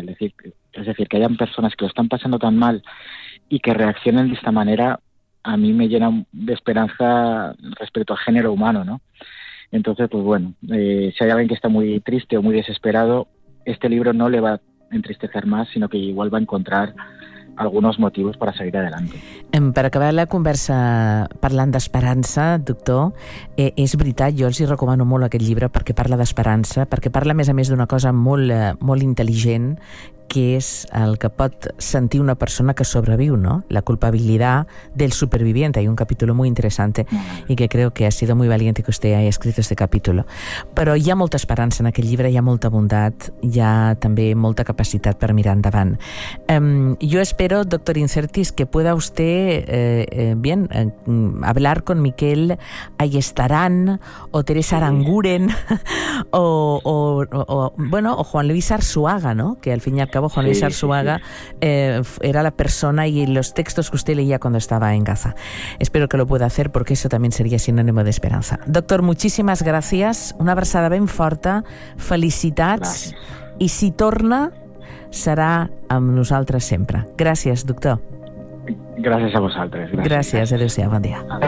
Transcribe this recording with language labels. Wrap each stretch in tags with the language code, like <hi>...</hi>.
<es>Es decir, que hayan personas que lo están pasando tan mal y que reaccionen de esta manera, a mí me llena de esperanza respecto al género humano, ¿no? Entonces, pues bueno, si hay alguien que está muy triste o muy desesperado, este libro no le va a entristecer más, sinó que igual va a encontrar</es> <ca>alguns motius per a seguir</ca> <es>adelante.</es> <ca>Per acabar la conversa parlant d'esperança, doctor, és veritat, jo els hi recomano molt aquest llibre perquè parla d'esperança, perquè parla a més d'una cosa molt, molt intel·ligent, que és el que pot sentir una persona que sobreviu, no?</ca> <es>La culpabilidad del superviviente. Hay un capítulo muy interesante y que creo que ha sido muy valiente que usted haya escrito este capítulo.</es> <ca>Però hi ha molta esperança en aquest llibre, hi ha molta bondat, hi ha també molta capacitat per mirar endavant. Jo espero,</ca> <es>doctor Incertis, que pueda usted bien, hablar con Miquel Ayestarán o Teresa Aranguren o Juan Luis Arzuaga, ¿no? Que al fin y al cabo Juan Luis Arzuaga era la persona y los textos que usted leía cuando estaba en Gaza. Espero que lo pueda hacer porque eso también sería sinónimo de esperanza. Doctor, muchísimas gracias,</es> <ca>una abraçada ben forta, felicitats,</ca> <es>gracias.</es> <ca>I si torna serà amb nosaltres sempre. Gràcies, doctor. Gràcies a vosaltres. Gràcies, adéu-siau, bon dia.</ca>